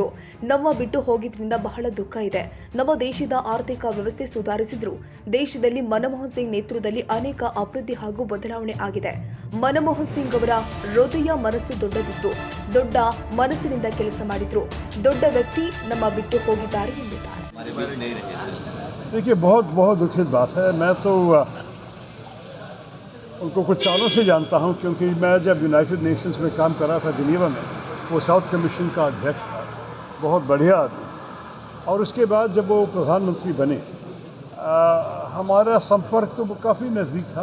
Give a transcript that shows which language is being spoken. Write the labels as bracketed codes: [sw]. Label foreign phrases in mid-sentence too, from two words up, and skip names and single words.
[kn] ನಮ್ಮ ಬಿಟ್ಟು ಹೋಗಿದ್ರಿಂದ ಬಹಳ ದುಃಖ ಇದೆ. ನಮ್ಮ ದೇಶದ ಆರ್ಥಿಕ ವ್ಯವಸ್ಥೆ ಸುಧಾರಿಸಿದ್ರು. ದೇಶದಲ್ಲಿ ಮನಮೋಹನ್ ಸಿಂಗ್ ನೇತೃತ್ವದಲ್ಲಿ ಅನೇಕ ಅಭಿವೃದ್ಧಿ ಹಾಗೂ ಬದಲಾವಣೆ ಆಗಿದೆ. ಮನಮೋಹನ್ ಸಿಂಗ್ ಅವರ ಹೃದಯ ಮನಸ್ಸು ದೊಡ್ಡದಿತ್ತು. ದೊಡ್ಡ ಮನಸ್ಸಿನಿಂದ ಕೆಲಸ ಮಾಡಿದ್ರು. ದೊಡ್ಡ ವ್ಯಕ್ತಿ ನಮ್ಮ ಬಿಟ್ಟು ಹೋಗಿದ್ದಾರೆ ಎಂದಿದ್ದಾರೆ. [hi] देखिए बहुत बहुत दुखद बात है. मैं तो उनको कुछ सालों से जानता हूं, क्योंकि मैं जब यूनाइटेड नेशंस में काम कर रहा था जिनेवा में, वो साउथ कमीशन का अध्यक्ष था. बहुत बढ़िया आदमी. और उसके बाद जब वो प्रधानमंत्री बने हमारा संपर्क तो काफ़ी नज़दीक था.